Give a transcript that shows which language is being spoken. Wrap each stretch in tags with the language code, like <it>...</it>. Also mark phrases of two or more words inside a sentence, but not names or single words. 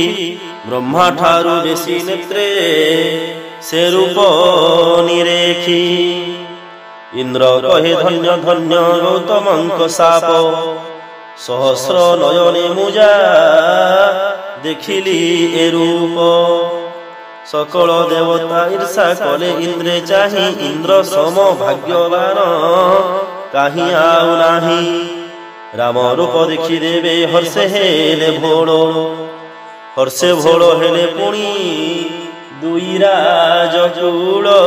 <or>ବ୍ରହ୍ମା ଠାରୁ ବେଶୀ ନେତ୍ରେ ସେ ରୂପ ନିରେଖି। ଇନ୍ଦ୍ର କହେ ଧନ୍ୟ ଧନ୍ୟ ଗୌତମଙ୍କ ସାପ। ସହସ୍ର ନୟନେ ମୁଜା ଦେଖିଲି ଏ ରୂପ। ସକଳ ଦେବତା ଈର୍ଷା କଲେ ଇନ୍ଦ୍ରେ ଚାହିଁ। ଇନ୍ଦ୍ର ସମ ଭାଗ୍ୟବାନ କାହିଁ ଆଉ ନାହିଁ। ରାମ ରୂପ ଦେଖି ଦେବେ ହର୍ଷେ ହେଲେ ଭୋଳ। ହର୍ଷେ ଭୋଳ ହେଲେ ପୁଣି ଦୁଇ ରାଜକୁଳ।</or>